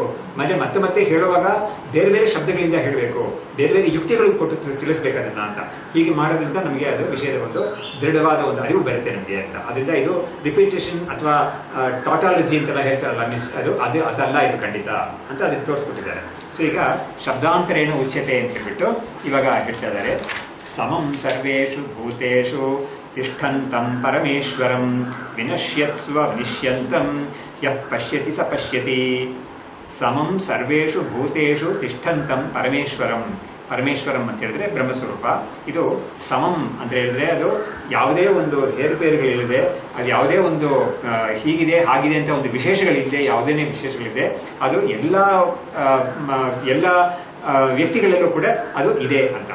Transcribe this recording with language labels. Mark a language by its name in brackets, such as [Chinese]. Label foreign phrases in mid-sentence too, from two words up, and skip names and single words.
[Kannada] ಮತ್ತೆ ಹೇಳುವಾಗ ಬೇರೆ ಬೇರೆ ಶಬ್ದಗಳಿಂದ ಹೇಳಬೇಕು, ಬೇರೆ ಬೇರೆ ಯುಕ್ತಿಗಳು ಕೊಟ್ಟು ತಿಳಿಸ್ಬೇಕು ಅದನ್ನ ಅಂತ. ಹೀಗೆ ಮಾಡೋದ್ರಿಂದ ನಮಗೆ ಅದು ವಿಷಯದ ಒಂದು ದೃಢವಾದ ಒಂದು ಅರಿವು ಬರುತ್ತೆ ನಮಗೆ ಅಂತ. ಅದರಿಂದ ಇದು ರಿಪಿಟೇಷನ್ ಅಥವಾ ಟಾಟಾಲಜಿ ಅಂತೆಲ್ಲ ಹೇಳ್ತಾರಲ್ಲ ಅದಲ್ಲ ಇದು ಖಂಡಿತ ಅಂತ ಅದಕ್ಕೆ ತೋರಿಸ್ಕೊಟ್ಟಿದ್ದಾರೆ. ಸೊ ಈಗ [Sanskrit] ಶಬ್ದಾಂತರೇಣ ಉಚ್ಯತೆ [Kannada] ಅಂತ ಹೇಳ್ಬಿಟ್ಟು ಇವಾಗ ಹೇಳ್ತಾ ಇದ್ದಾರೆ. [Sanskrit] ಸಮಂ ಸರ್ವೇಷು ಭೂತೇಷು ತಿಷ್ಠಂತಂ ಪರಮೇಶ್ವರಂ ವಿನಶ್ಯತ್ಸ್ವ ವಿನಿಶ್ಯಂತಂ ಯಃ ಪಶ್ಯತಿ ಸ ಪಶ್ಯತಿ. ಸಮಂ ಸರ್ವೇಷು ಭೂತೇಷು ತಿಷ್ಠಂತಂ ಪರಮೇಶ್ವರಂ. [Kannada] ಪರಮೇಶ್ವರಂ ಅಂತ ಹೇಳಿದ್ರೆ ಬ್ರಹ್ಮಸ್ವರೂಪ. ಇದು ಸಮಂ ಅಂತ ಹೇಳಿದ್ರೆ ಅದು ಯಾವುದೇ ಒಂದು ಹೇರುಪೇರುಗಳಿಲ್ಲದೆ, ಅದು ಯಾವುದೇ ಒಂದು ಹೀಗಿದೆ ಹಾಗಿದೆ ಅಂತ ಒಂದು ವಿಶೇಷಗಳಿದೆ, ಯಾವುದೇ ವಿಶೇಷಗಳಿದೆ, ಅದು ಎಲ್ಲ ವ್ಯಕ್ತಿಗಳಲ್ಲೂ ಕೂಡ ಅದು ಇದೆ ಅಂತ.